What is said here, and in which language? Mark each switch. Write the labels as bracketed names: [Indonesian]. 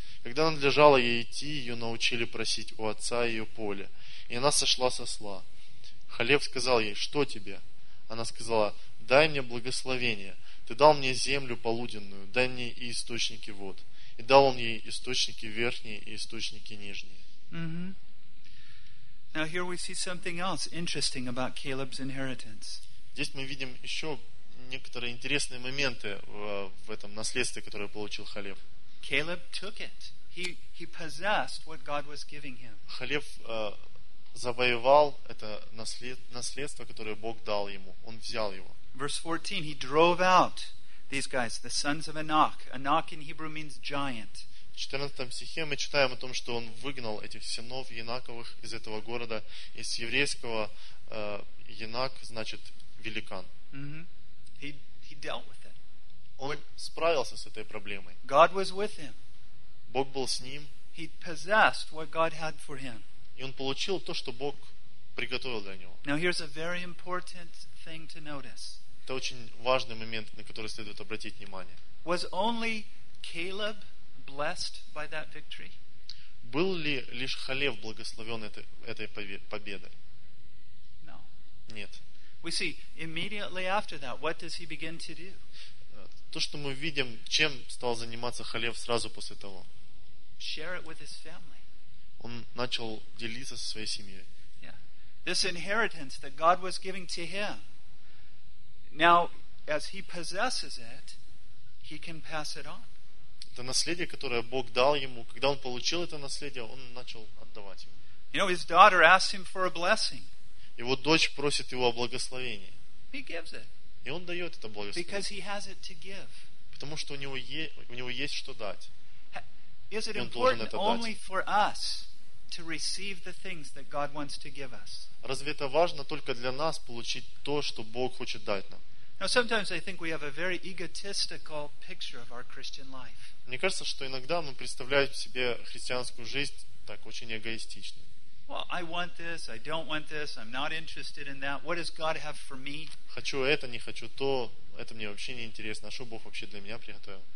[Russian] Когда надлежало ей идти, ее научили просить у отца ее поле, и она сошла с осла. Халев сказал ей, что тебе? Она сказала, дай мне благословение, ты дал мне землю полуденную, дай мне и источники вод. И дал он ей источники верхние и источники нижние. [English] Now here we see something else interesting about Caleb's inheritance. [Russian] Здесь мы видим еще некоторые интересные моменты в этом наследстве, которое получил Халев. [English] Caleb took it. He possessed what God was giving him. [Russian] Халев завоевал это наследство, которое Бог дал ему. Он взял его. [English] Verse 14, he drove out these guys, the sons of Anak. Anak in Hebrew means giant. [Russian] В 14 стихе мы читаем о том, что он выгнал этих сынов Янаковых из этого города. Из еврейского Янак значит великан. [English] He dealt with it. [Russian] Он справился с этой проблемой. [English] God was with him. [Russian] Бог был с ним. [English] He possessed what God had for him. [Russian] И он получил то, что Бог приготовил для него. [English] Now here's a very important thing to notice. [Russian] Это очень важный момент, на который следует обратить внимание. [English] Was only Caleb blessed by that victory? [Russian] Был ли лишь Халев благословен этой победой? [English] No. [Russian] Нет. [English] We see immediately after that, what does he begin to do? [Russian] То, что мы видим, чем стал заниматься Халев сразу после того. [English] Share it with his family. [Russian] Он начал делиться со своей семьей. [English] Yeah. This inheritance that God was giving to him, now as he possesses it, he can pass it on. [Russian] Это наследие, которое Бог дал ему, когда он получил это наследие, он начал отдавать его. [English] You know, his daughter asks him for a blessing. [Russian] Его дочь просит его о благословении. [English] He gives it. [Russian] И он дает это благословение. Потому что у него есть что дать. И он должен это дать. [English] To receive the things that God wants to give us. [Russian] Разве это важно только для нас получить то, что Бог хочет дать нам? [English] Now sometimes I think we have a very egotistical picture of our Christian life. [Russian] Мне кажется, что иногда мы представляем себе христианскую жизнь так очень эгоистично. [English] Well, I want this, I don't want this, I'm not interested in that. What does God have for me? [Russian] Хочу это, не хочу то, это мне вообще не интересно. А что Бог вообще для меня приготовил?